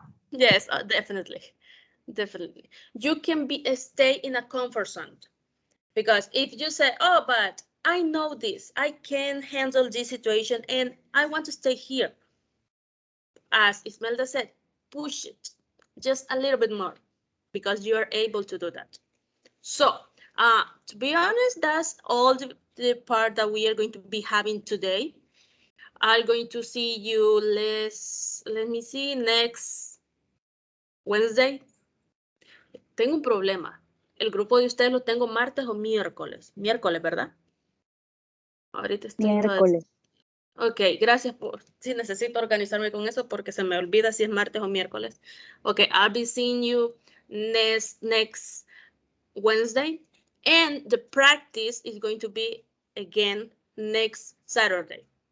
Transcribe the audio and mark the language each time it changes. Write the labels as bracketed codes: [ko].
[en] Yes, definitely, definitely. You can be stay in a comfort zone, because if you say, "Oh, but I know this, I can handle this situation, and I want to stay here," as Ismelda said, push it just a little bit more, because you are able to do that. So, to be honest, that's all the part that we are going to be having today. I'm going to see you, let me see, next Wednesday. [es] Tengo un problema. El grupo de ustedes lo tengo martes o miércoles. Miércoles, ¿verdad? Ahorita estoy toda... Miércoles. Ok, gracias por... Sí, necesito organizarme con eso porque se me olvida si es martes o miércoles. [en] Ok, I'll be seeing you next Wednesday. And the practice is going to be again next Saturday.